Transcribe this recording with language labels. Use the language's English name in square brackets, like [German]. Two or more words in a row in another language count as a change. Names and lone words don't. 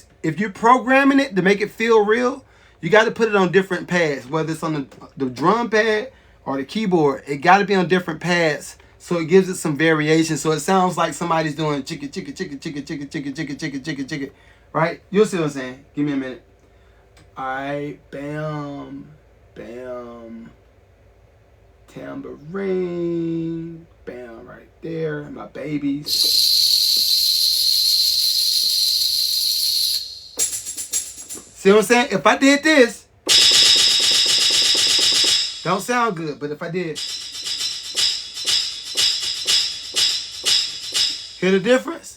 [English] If you're programming it to make it feel real, you got to put it on different pads, whether it's on the drum pad or the keyboard. It got to be on different pads so it gives it some variation. So it sounds like somebody's doing chicka, chicka, chicka, chicka, chicka, chicka, chicka, chicka, chicka, chicka, right? You'll see what I'm saying. Give me a minute. All right, bam, bam, tambourine, bam, right there, my babies. See what I'm saying? If I did this, don't sound good, but if I did, hear the difference?